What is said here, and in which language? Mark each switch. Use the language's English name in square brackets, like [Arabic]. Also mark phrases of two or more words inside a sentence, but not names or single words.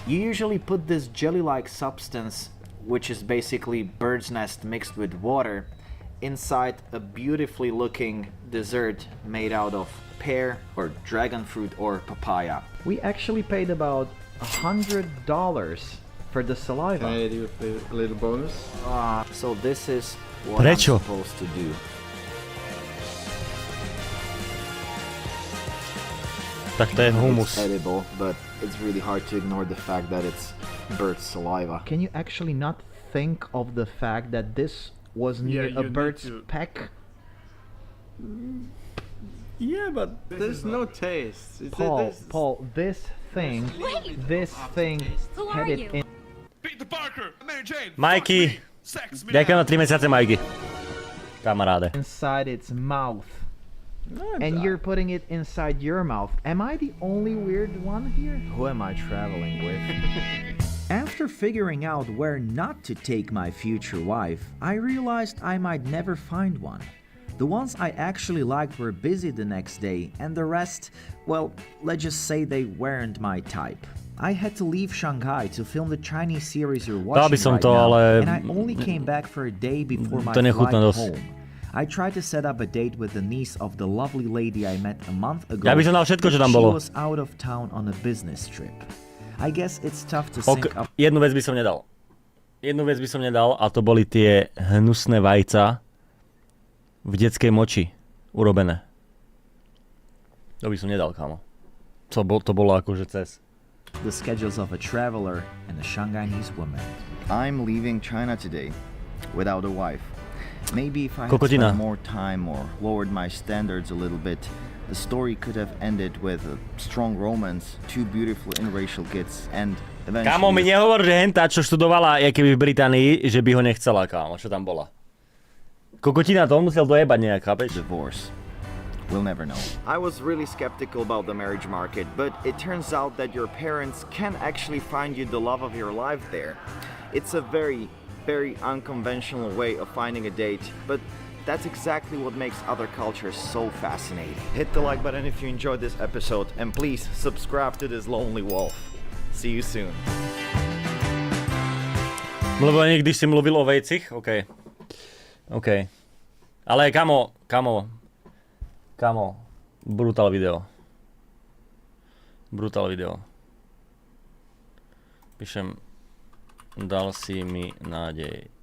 [English] You usually put this jelly-like substance, which is basically bird's nest mixed with water, inside a beautifully looking dessert made out of pear or dragon fruit or papaya. We actually paid about $100 for the saliva. Can I do a little bonus? So this is what I'm supposed to do. [Slovak] Tak to je humus. [English] It's edible, but it's really hard to ignore the fact that it's bird saliva. Can you actually not think of the fact that this was near a bird's peck? Yeah, but there's no taste. Paul, this thing, this thing headed in. [Slovak] Majky, ďakujem na 3 mesiace, Majky. Kamaráde. [English] Inside its mouth. And you're putting it inside your mouth. Am I the only weird one here? Who am I traveling with? After figuring out where not to take my future wife, I realized I might never find one. The ones I actually liked were busy the next day, and the rest, well, let's just say they weren't my type. I had to leave Shanghai to film the Chinese series you're watching right now, and I only came back for a day before my flight home. I tried to set up a date with the niece of the lovely lady I met a month ago, [Slovak] Ja by som dal všetko, čo tam [English] she [Slovak] bolo. [English] was out of town on a business trip. I guess it's tough to sync up. [Slovak] Jednu vec by som nedal. A to boli tie hnusné vajca v detskej moči urobené. To by som nedal, kámo. To bolo akože cez. [English] The schedules of a traveler and a Shanghainese woman. I'm leaving China today without a wife. Maybe if I had [Slovak] Kokotina. [English] spent more time or lowered my standards a little bit, the story could have ended with a strong romance, 2 beautiful interracial kids, and eventually... [Slovak] Kámo, mi nehovor, že hentá, čo študovala keby v Británii, že by ho nechcela, kámo, čo tam bola. Kokotina to musel dojebať nejak, chápeš? [English] Divorce. We'll never know. I was really skeptical about the marriage market, but it turns out that your parents can actually find you the love of your life there. It's a very unconventional way of finding a date, but that's exactly what makes other cultures so fascinating. Hit the like button if you enjoyed this episode, and please subscribe to this lonely wolf. See you soon. [Slovak] Lebo niekdy si mluvil o vejcich? OK. Ale kamo, brutál video. Píšem, dal si mi nádej.